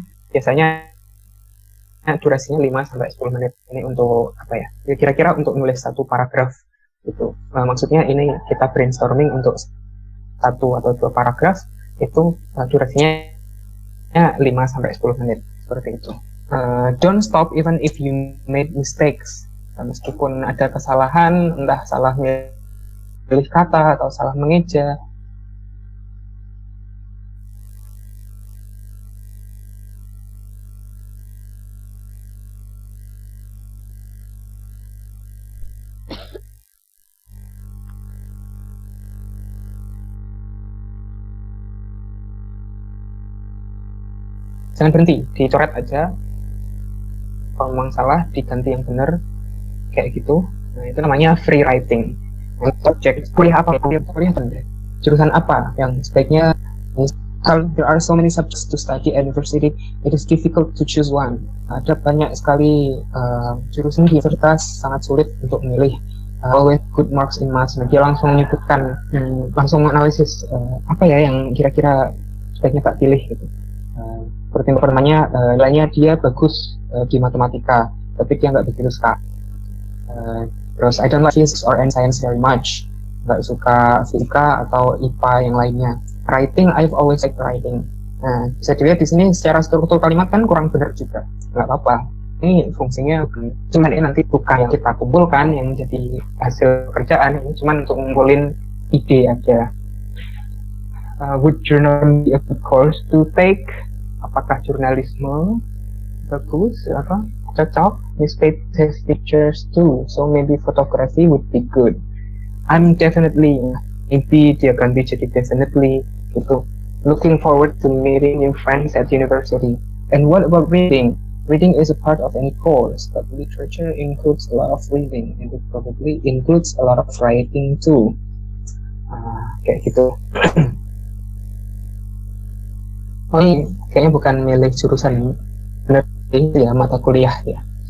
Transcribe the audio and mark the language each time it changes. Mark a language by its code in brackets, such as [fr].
[id] Biasanya durasinya 5-10 menit. Ini untuk kira-kira untuk nulis satu paragraf gitu. Maksudnya ini kita brainstorming untuk 1 atau 2 paragraf, itu durasinya 5-10 menit, seperti itu. [en] Don't stop even if you made mistakes. [id] Meskipun ada kesalahan, entah salah milih kata atau salah mengeja. Jangan berhenti, dicoret aja. Kalau memang salah, diganti yang benar, kayak gitu. Nah, itu namanya free writing. Untuk cek kuliah apa, jurusan apa yang sebaiknya [en] There are so many subjects to study at university, it is difficult to choose one. [id] Ada banyak sekali jurusan di universitas, sangat sulit untuk memilih. [en] Always good marks in maths. [id] Dia langsung menyebutkan, langsung analisis apa ya yang kira-kira sebaiknya tak pilih gitu. Seperti pertamanya nilainya dia bagus di matematika, tapi dia nggak begitu suka. Terus [en] I don't like physics or science very much, [id] nggak suka fisika atau IPA yang lainnya. [en] Writing, I've always liked writing. [id] Nah, bisa dilihat di sini secara struktur kalimat kan kurang benar juga. Nggak apa-apa. Ini fungsinya cuman ini nanti bukan yang kita kumpulkan yang jadi hasil kerjaan, ini cuman untuk ngumpulin ide aja. [en] Would journalism be a good course to take? [id] Apakah jurnalisme bagus? Apa cocok? [en] Newspaper has teachers too, so maybe photography would be good. I'm definitely, maybe [id] dia ganti jadi definitely gitu. [en] Looking forward to meeting new friends at university. And what about reading? Reading is a part of any course, but literature includes a lot of reading, and it probably includes a lot of writing too. [id] Kayak gitu. Oh ini kayaknya bukan milik jurusan, benar ya, mata kuliah ya.